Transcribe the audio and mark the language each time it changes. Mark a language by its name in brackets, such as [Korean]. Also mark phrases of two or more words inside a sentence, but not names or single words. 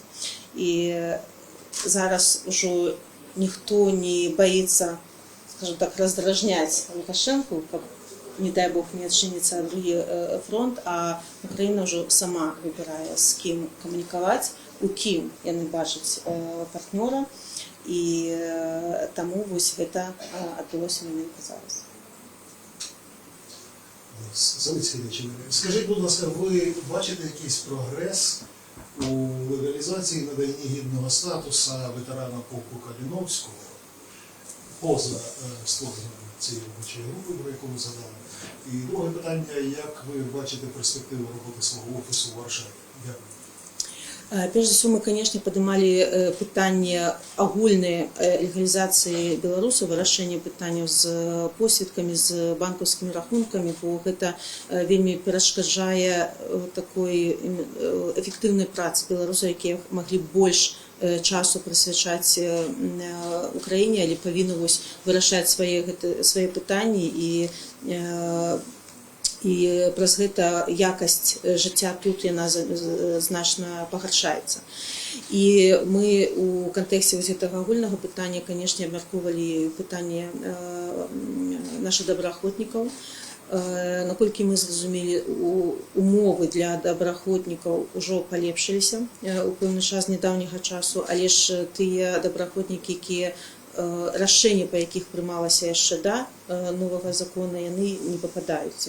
[Belarusian] І зараз ужо ніхто не баіцца, [Russian] скажем так, [Belarusian] раздражняць Лукашенку, каб, не дай Бог, не адчыніцца другі фронт, а Украіна ўжо сама выбірае, з кім камунікаваць, у кім яны бачаць партнёра, і таму вось гэта адбылося менавіта зараз. [Ukrainian] Залицький Вячеслав. Скажіть, будь ласка, ви бачите якийсь прогрес у легалізації наданні гідного статусу ветерана полку Каліновського поза створенням цієї робочої групи, про яку ви задали? І друге питання, як ви бачите перспективу роботи свого офісу в Варшаві? Дякую. Перш за все, [Russian] мы, конечно, поднимали [Ukrainian] питання агульної легалізації білорусів, вирішення питання з посвідками, з банківськими рахунками, бо це вельми перешкоджає такої ефективної праці білорусів, які могли більше часу присвячати Україні, але повинні вирішати свої питання і [Belarusian] праз гэта якасць жыцця тут яна значна пагаршаецца. І мы у кантэксце гэтага агульнага пытання, канешне, абмяркоўвалі пытанне нашых добраахвотнікаў. Наколькі мы зразумелі, умовы для добраахвотнікаў ужо палепшыліся у пэўны час нядаўняга часу, але ж тыя добраахвотнікі, якія рашэнні, па якіх прымалася яшчэ да новага закона, яны не пападаюць.